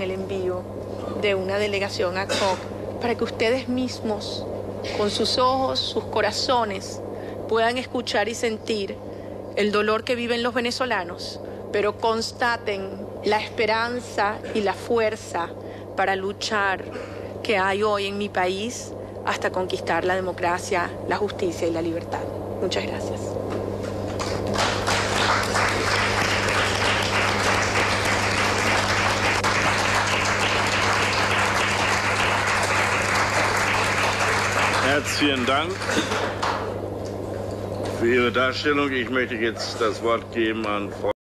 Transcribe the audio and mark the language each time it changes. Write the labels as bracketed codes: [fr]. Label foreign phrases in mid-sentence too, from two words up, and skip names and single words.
[es] el envío de una delegación ad hoc para que ustedes mismos, con sus ojos, sus corazones, puedan escuchar y sentir el dolor que viven los venezolanos, pero constaten la esperanza y la fuerza para luchar que hay hoy en mi país hasta conquistar la democracia, la justicia y la libertad. Muchas gracias. [de] Herzlichen Dank für Ihre Darstellung. Ich möchte jetzt das Wort geben an Frau